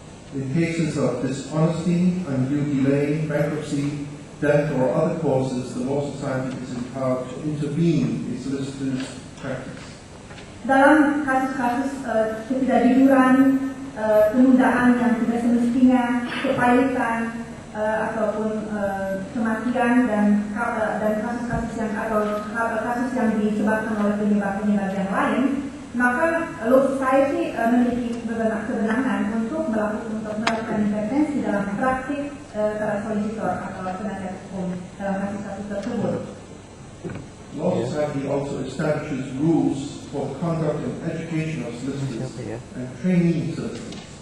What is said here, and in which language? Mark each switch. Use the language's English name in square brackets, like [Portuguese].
[English] In cases of dishonesty, undue delay, bankruptcy, death or other causes, the Law Society is empowered to intervene in solicitors' practice. [Indonesian] Dalam kasus-kasus ketidakjujuran, penundaan yang tidak semestinya, kepailitan ataupun kematian dan kasus-kasus yang kasus yang disebabkan oleh penyebab-penyebab yang lain, maka Law Society memiliki kewenangan untuk melakukan intervensi dalam praktik para solicitor atau penasihat hukum dalam kasus-kasus tersebut. [English] Law Society also establishes rules for the conduct and education of solicitors and trainee solicitors.